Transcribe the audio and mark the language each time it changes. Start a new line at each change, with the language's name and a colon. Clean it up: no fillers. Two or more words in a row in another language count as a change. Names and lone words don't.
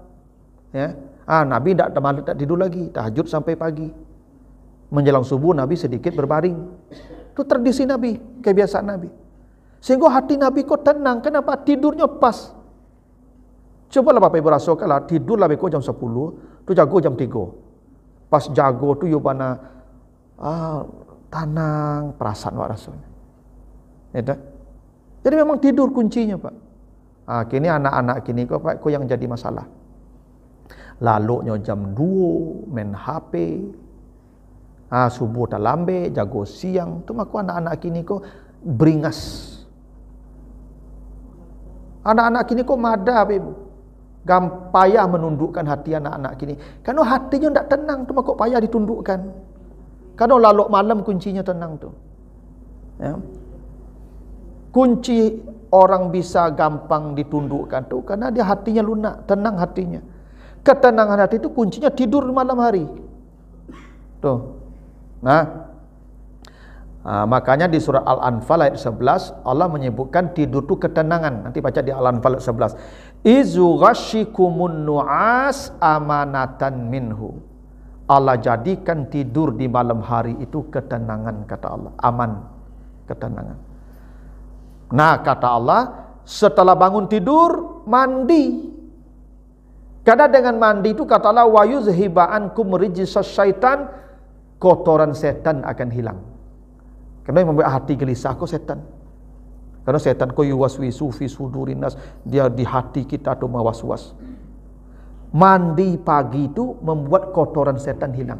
Indonesian: Ya. Nabi tak tidur lagi, tahajud sampai pagi. Menjelang subuh Nabi sedikit berbaring. Itu tradisi Nabi, kebiasaan Nabi. Sehingga hati Nabi kok tenang. Kenapa? Tidurnya pas. Cobalah Bapak Ibu rasakanlah,
Minangkabau: tidurlah beko jam 10, tu jago jam 3. Pas jago tu yo bana tenang, perasaan wak rasanya.
Indonesian: Ya tak? Jadi memang tidur kuncinya Pak. Kini anak-anak kini kok Pak yang jadi masalah. Lalunya jam 2 main HP.
Minangkabau: Subuh tak lambe, jago siang. Tu maka anak-anak kini kok beringas. Anak-anak kini kok mada Ibu.
Indonesian: payah menundukkan hati anak-anak kini. Karena hatinya tidak tenang tu, maka payah ditundukkan. Karena lalu malam kuncinya tenang tu. Ya. Kunci orang bisa gampang ditundukkan tu karena dia hatinya lunak, tenang hatinya. Ketenangan hati itu kuncinya tidur malam hari. Tuh. Makanya di surat Al-Anfal ayat 11 Allah menyebutkan tidur itu ketenangan. Nanti baca di Al-Anfal ayat 11.
Arabic: إذ يغشيكم النعاس أمنة منه.
Indonesian: Allah jadikan tidur di malam hari itu ketenangan, kata Allah. Aman, ketenangan. Nah, kata Allah, setelah bangun tidur, mandi. Karena dengan mandi itu kata Allah,
Arabic: ويذهب عنكم رجز الشيطان,
Indonesian: kotoran setan akan hilang. Karena yang membuat hati gelisah kok setan. Karena setan kok
Arabic: يوسوس في صدور الناس,
Indonesian: dia di hati kita tuh mewas-was. Mandi pagi itu membuat kotoran setan hilang.